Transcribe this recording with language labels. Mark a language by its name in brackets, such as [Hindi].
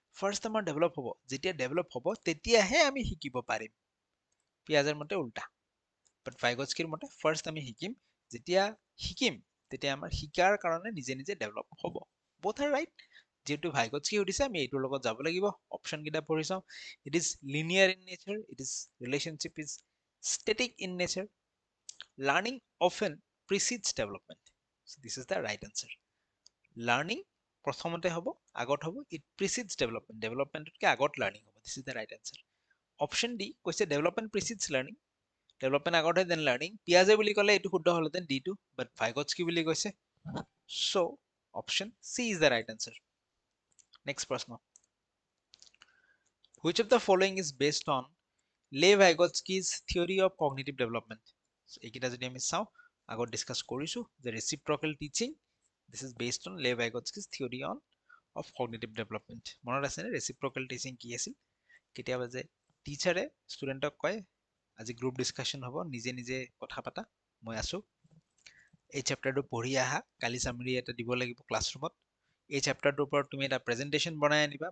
[Assamese] First আমাৰ develop হ'ব, যেতিয়া ডেভেলপ হ'ব তেতিয়াহে আমি শিকিব পাৰিম। পিয়াজেৰ মতে উল্টা, বাট ভাইগটস্কিৰ মতে ফাৰ্ষ্ট আমি শিকিম, যেতিয়া শিকিম তেতিয়া আমাৰ শিকাৰ কাৰণে নিজে নিজে ডেভেলপ হ'ব। [English] both are right, [Assamese] যেহেতু ভাইগটস্কি সুধিছে আমি এইটোৰ লগত যাব লাগিব। অপশ্যন কেইটা পঢ়ি চাওঁ। [English] It is linear in nature, it is relationship is static in nature, learning often precedes development, so this is the right answer. Learning [Assamese] প্ৰথমতে হ'ব, আগত হ'ব, [English] it precedes development, developmentতকে আগত learning হ'ব, this is the right answer. Option D কৈছে development precedes learning, development আগত হয় then learning, [Assamese] পিয়াজে বুলি ক'লে এইটো শুদ্ধ হ'লহেঁতেন D টো, [English] but Vygotsky বুলি কৈছে, so option C is the right answer. Next প্ৰশ্ন, which of the following is based on Lev Vygotsky's theory of cognitive development? [Assamese] এইকেইটা যদি আমি চাওঁ, আগত ডিসকাস কৰিছো যে [English] reciprocal teaching, this is based on Lev Vygotsky's theory on of cognitive development. [Assamese] মনত আছে নে reciprocal teaching কি আছিল? কেতিয়াবা যে টিচাৰে ষ্টুডেণ্টক কয় আজি গ্ৰুপ ডিসকাশন হ'ব, নিজে নিজে কথা পাতা, মই আছো, এই চেপ্টাৰটো পঢ়ি আহা, কালি সামৰি এটা দিব লাগিব ক্লাছৰুমত, এই চেপ্টাৰটোৰ ওপৰত তুমি এটা প্ৰেজেন্টেশন বনাই আনিবা।